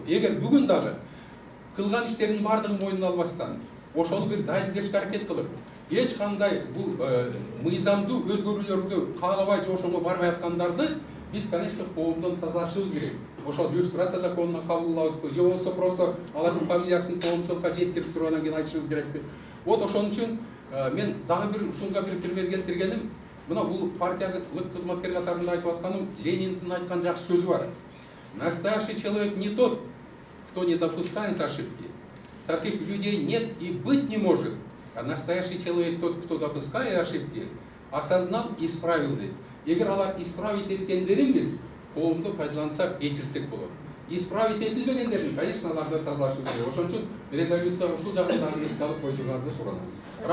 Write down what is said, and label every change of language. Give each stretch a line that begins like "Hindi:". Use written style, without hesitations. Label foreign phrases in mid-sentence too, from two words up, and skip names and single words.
Kyrgyz: Эгер бүгүн дагы кылган иштеринин баардыгын моюнуна албастан, ошону бир далилдешке аракет кылып, эч кандай бул мыйзамдуу өзгөрүүлөрдү каалабай же ошого барбай аткандарды биз, конечно, коомдон тазалашыбыз керек. Ошол иллюстрация законуна кабыл алабызбы, же болбосо просто алардын фамилиясын коомчулукка жеткирип туруп анан кийин айтышыбыз керекпи? Вот ошон үчүн мен дагы бир ушунга бир пример келтиргеним, мына бул партиялык кызматкер катарында айтып атканым, Лениндин айткан жакшы сөзү бар.
Russian: Настоящий человек не тот, кто не допускает ошибки. Таких людей нет и быть не может. А настоящий человек тот, кто допускает ошибки, осознал и исправил их.
Kyrgyz: Егер алар исправить эткендерин биз коомду пайдалансак, кечирсек болот. Исправить этилбегендерин, конечно, аларды тазалашыбыз керек. Ошон үчүн резолюция ушул жагын эске алып коюшуңарды суранам.